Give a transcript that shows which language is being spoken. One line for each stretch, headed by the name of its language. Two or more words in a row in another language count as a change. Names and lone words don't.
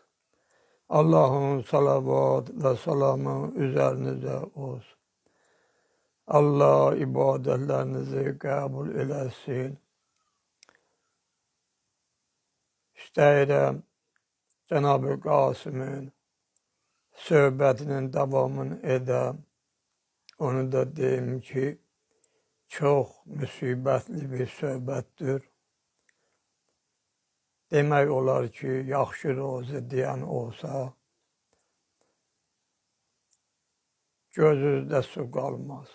Turkish: Allah'ın salavat ve selamı üzerinize olsun. Allah ibadetlerinizi kabul eylesin.
Azerbaijani: İstəyirəm Cenab-ı Kasım'ın söhbətinin davamını edəm. Onu da deyim ki, çox müsibətli bir söhbətdir. Demək olar ki, yaxşı rozu deyən olsa, gözüzdə su qalmaz.